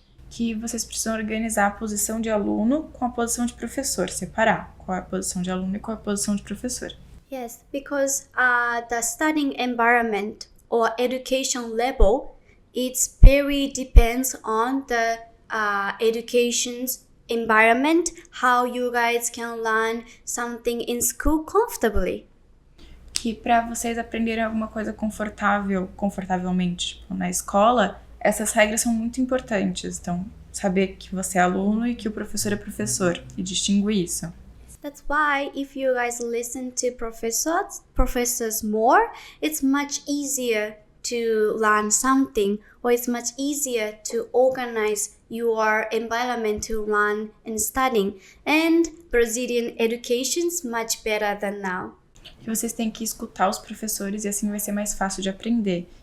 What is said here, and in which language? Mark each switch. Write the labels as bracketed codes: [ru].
[pt] Que vocês precisam organizar a posição de aluno com a posição de professor, separar qual é a posição de aluno e qual é a posição de professor. [en] Yes, because the studying environment or education level, it's very depends on the education's environment, how you guys can learn something in school comfortably. [pt] Que para vocês aprenderem alguma coisa confortavelmente, tipo, na escola, essas regras são muito importantes. Então, saber que você é aluno e que o professor é professor, e distinguir isso. [en] That's why if you guys listen to professors more, it's much easier to learn something, or it's much easier to organize your environment to learn and studying. And Brazilian education is much better than now. [pt] Que vocês têm que escutar os professores, e assim vai ser mais fácil de aprender.